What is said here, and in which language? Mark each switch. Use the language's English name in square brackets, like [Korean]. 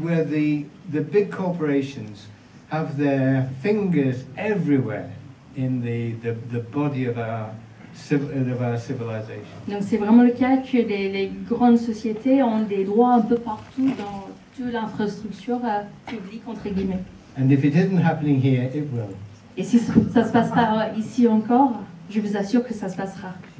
[English] Where the big corporations have their fingers everywhere in the body of our civilization. [French] Donc c'est vraiment le cas que les grandes sociétés ont des droits un peu partout dans toute l'infrastructure publique, entre guillemets. [English] And if it isn't happening here, it will. [French] Et si ça se passe pas ici encore, je vous assure que ça se passera.